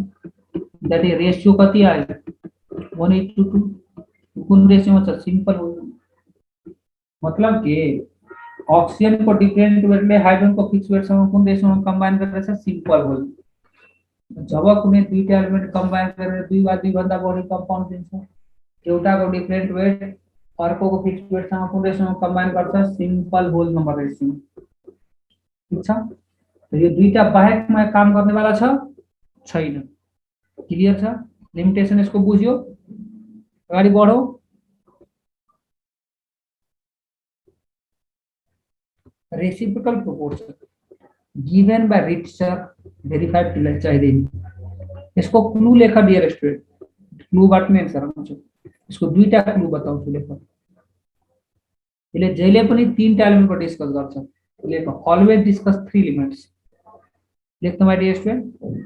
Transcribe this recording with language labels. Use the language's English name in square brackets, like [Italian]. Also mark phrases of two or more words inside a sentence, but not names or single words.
[English] that is ratio [Nepali] कति आयो 1:2. कुन रेशियो में छ सिंपल हो. मतलब के ऑक्सीजन को [English] different weight [Nepali] में हाइड्रोजन को [English] fix weight [Nepali] सँग कुन रेशियो में कंबाइन गरेर छ सिंपल हो. जब कुनै दुईटा एलिमेन्ट कंबाइन गरेर दुई वा दुई भन्दा बढी कंपाउन्ड दिन्छ एउटाको [English] different weight [Nepali] अर्कोको [English] fix weight [Nepali] सँग कुन रेशियो में कंबाइन गर्छ [English] simple whole number ratio. [Nepali] ठीक छ. तो यो दुईटा बाहेकमा काम गर्ने वाला छ छैन. क्लियर छ. लिमिटेशन यसको बुझ्यो. अगाडि बढौ. [English] reciprocal proportion given by Richter verified to [Nepali] चाहिदैन. यसको क्लू लेख [English] dear student. [Nepali] क्लू बाट नै आन्सर आउँछ. यसको दुईटा क्लू बताउँछु लेख. यसले जहिले पनि तीनटा एलिमेन्ट को डिस्कस गर्छ. लेख [English] always discuss three elements. [Nepali] लेख्नु [English] my dear student.